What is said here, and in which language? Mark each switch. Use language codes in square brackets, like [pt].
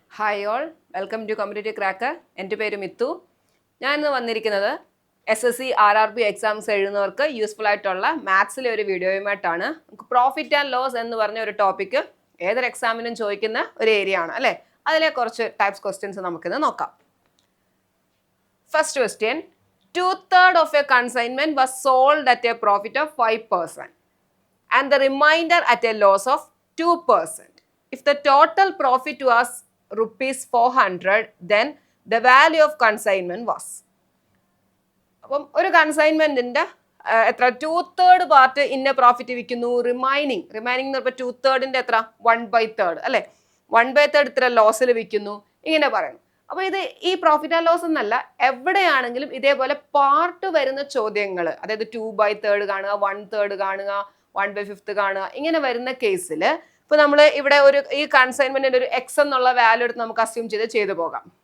[en] hi all, welcome to [ml] competitive cracker. എൻ്റെ പേര് മിത്തു. ഞാൻ ഇന്ന് വന്നിരിക്കുന്നത് SSC RRB എക്സാംസ് എഴുതുന്നവർക്ക് യൂസ്ഫുൾ ആയിട്ടുള്ള മാത്സിലെ ഒരു വീഡിയോയുമായിട്ടാണ്. നമുക്ക് പ്രോഫിറ്റ് ആൻഡ് ലോസ് എന്ന് പറഞ്ഞ ഒരു ടോപ്പിക്ക് ഏതൊരു എക്സാമിനും ചോദിക്കുന്ന ഒരു ഏരിയ ആണ് അല്ലേ. അതിലെ കുറച്ച് ടൈപ്സ് ക്വസ്റ്റ്യൻസ് നമുക്കിന്ന് നോക്കാം. [en] First question, 2/3 of a consignment was sold at a profit of 5% and the remainder at a loss of 2%. If the total profit was rupees 400, then the value of consignment was. [ml] അപ്പം ഒരു കൺസൈൻമെന്റിന്റെ എത്ര 2/3 part ഇന്ന profit വിൽക്കുന്നു, remaining എന്ന് പറയുമ്പോൾ 2/3 എത്ര 1/3 അല്ലെ, 1/3 ഇത്ര ലോസിൽ വിൽക്കുന്നു, ഇങ്ങനെ പറയുന്നു. അപ്പൊ ഇത് ഈ പ്രോഫിറ്റ് ആൻഡ് ലോസ് എന്നല്ല, എവിടെയാണെങ്കിലും ഇതേപോലെ പാർട്ട് വരുന്ന ചോദ്യങ്ങൾ, അതായത് 2/3 കാണുക, 1/3 കാണുക, 1/5 കാണുക, ഇങ്ങനെ വരുന്ന കേസിൽ ഇപ്പൊ നമ്മൾ ഇവിടെ ഒരു ഈ കൺസൈൻമെന്റിന്റെ ഒരു എക്സ് എന്നുള്ള വാല്യൂ എടുത്ത് നമുക്ക് അസ്യൂം ചെയ്തു പോകാം.